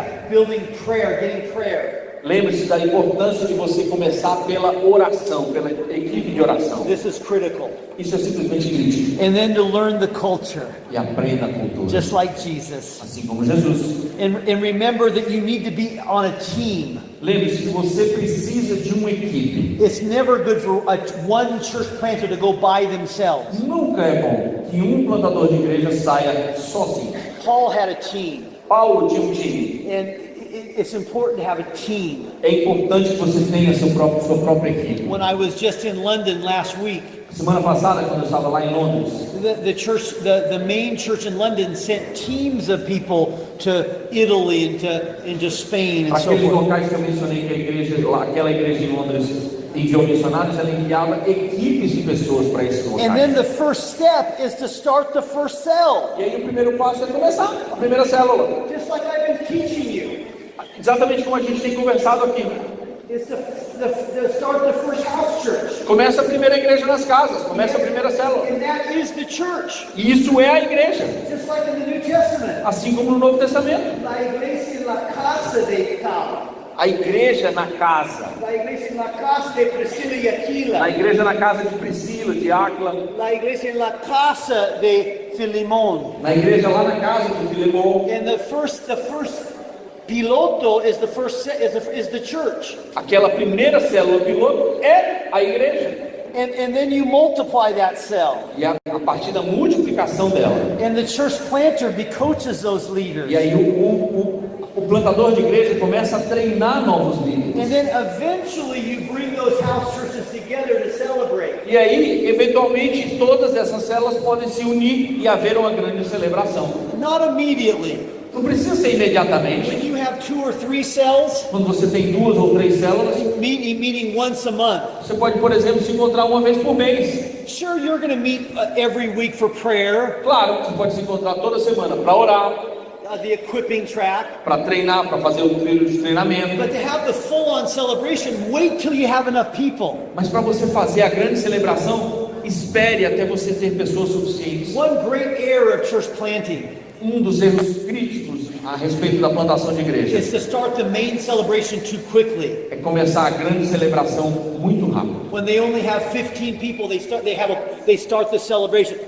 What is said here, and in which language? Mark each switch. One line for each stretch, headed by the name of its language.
English: Building prayer, getting prayer.
Portuguese: Lembre-se da importância de você começar pela oração, pela equipe de oração.
English: This is critical.
Portuguese: Isso é simplesmente crítico.
English: And then to learn the culture,
Portuguese: E aprenda a cultura.
English: just like Jesus.
Portuguese: Assim como Jesus.
English: And remember that you need to be on a team.
Portuguese: Lembre-se que você precisa de uma equipe.
English: It's never good for one church planter to go by themselves.
Portuguese: Nunca é bom que um plantador de igreja saia sozinho.
English: Paul had a team.
Portuguese: Paulo tinha um time.
English: And it's important to have a team.
Portuguese: É importante que você tenha sua própria equipe.
English: When I was just in London last week,
Portuguese: Semana passada, quando eu estava lá em Londres,
English: the main church in London sent teams of people to Italy and to Spain and so
Portuguese: aqueles
English: forth.
Portuguese: locais que eu mencionei que a igreja, aquela igreja em Londres enviou missionários, ela enviava equipes de pessoas para esses locais.
English: And then the first step is to start the first cell.
Portuguese: E aí o primeiro passo é começar a primeira célula.
English: Just like I've been teaching you.
Portuguese: Exatamente como a gente tem conversado aqui.
English: It's to start the first house church.
Portuguese: Começa a primeira igreja nas casas, começa a primeira célula.
English: And that is the church.
Portuguese: E isso é a igreja.
English: Just like in the New Testament.
Portuguese: Assim como no Novo Testamento.
Spanish: La iglesia en la casa de tal.
Portuguese: A igreja na casa.
Spanish: La iglesia en la casa de Priscila y Aquila.
Portuguese: A igreja na casa de Priscila, de Áquila.
Spanish: La iglesia en la casa de Filemón.
Portuguese: Na igreja lá na casa de Filemón.
English: And the first piloto is the church.
Portuguese: Aquela primeira célula piloto é a igreja.
English: And then you multiply that cell.
Portuguese: E a partir da multiplicação dela.
English: And the church planter coaches those leaders.
Portuguese: E aí o plantador de igreja começa a treinar novos líderes.
English: And then eventually you bring those house churches together to celebrate.
Portuguese: E aí, eventualmente, todas essas células podem se unir e haver uma grande celebração.
English: Not immediately.
Portuguese: Não precisa ser imediatamente.
English: When you have 2 or 3 cells,
Portuguese: Quando você tem 2 ou 3 células,
English: meeting once a month.
Portuguese: você pode, por exemplo, se encontrar uma vez por mês.
English: Sure, you're going to meet every week for prayer.
Portuguese: Claro, você pode se encontrar toda semana para orar,
English: The equipping track.
Portuguese: para treinar, para fazer um trilho de treinamento.
English: But to have the full-on celebration, wait till you have enough people.
Portuguese: Mas para você fazer a grande celebração, espere até você ter pessoas suficientes.
English: One great error of church planting
Portuguese: Um dos erros críticos a respeito da plantação de igreja
English: is to start the main celebration too quickly.
Portuguese: é começar a grande celebração muito rápido.
English: When they only have 15 people, they start the celebration.